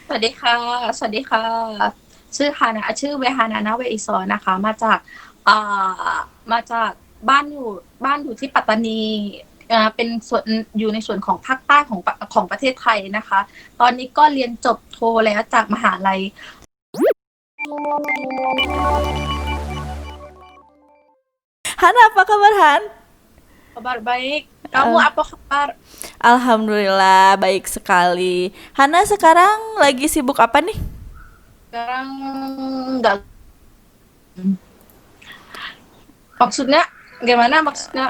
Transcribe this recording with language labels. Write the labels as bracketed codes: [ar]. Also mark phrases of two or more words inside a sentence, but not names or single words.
[th] วัสดีค่ะสวัสดีค่ะชื่อฮานะชื่อเวฮานานาเวอิซอนะคะอ่ามาจากบ้านอยู่ที่ปัตตานีเป็นส่วนอยู่ในส่วนของภาคใต้ของประเทศไทยนะคะตอนนี้ก็เรียนจบโทแล้วจากมหาลัย [id] Han, apa kabar Han? Kabar baik, kamu Al- apa kabar? Alhamdulillah baik sekali. Hana sekarang lagi sibuk apa nih? Sekarang nggak, maksudnya gimana maksudnya?